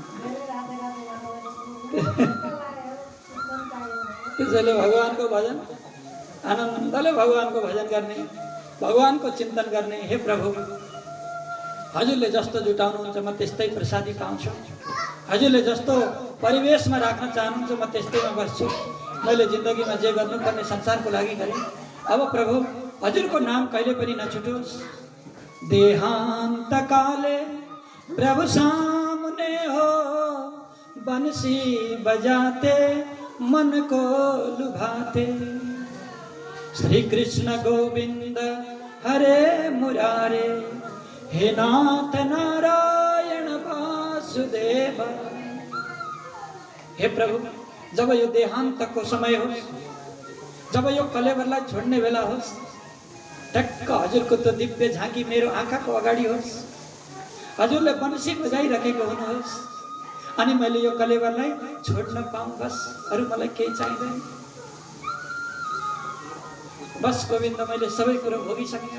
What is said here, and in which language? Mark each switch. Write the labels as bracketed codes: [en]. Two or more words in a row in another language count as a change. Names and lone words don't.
[ne] त्यसैले भगवानको भजन आनन्दले भगवानको भजन गर्ने, भगवानको चिन्तन गर्ने। हे प्रभु, हजुरले जस्तो जुटाउनुहुन्छ म त्यस्तै प्रसादी पाउँछु। हजुरले जस्तो परिवेशमा राख्न चाहनुहुन्छ म त्यस्तैमा बस्छु। मैले जिन्दगीमा जे गर्नुपर्ने संसारको लागि गरेँ। अब प्रभु हजुरको नाम कहिले पनि नछुटोस्। [hi] देहांत काले प्रभु सामने हो, बंसी बजाते मन को लुभाते। [sa] श्री कृष्ण गोविंद हरे मुरारे, हे नाथ नारायण वासुदेव। [ne] हे प्रभु, जब यो देहान्तको समय होस्, जब यो कलेवरलाई छोड्ने बेला होस्, टक्क हजुरको त्यो दिव्य झाँकी मेरो आँखाको अगाडि होस्। हजुरले बंसी बजाइरहेको हुनुहोस् अनि मैले यो कलेवरलाई छोड्न पाऊँ। बस अरू मलाई केही चाहिँदैन। बस गोविन्द, मैले सबै कुरो भोगिसकेँ।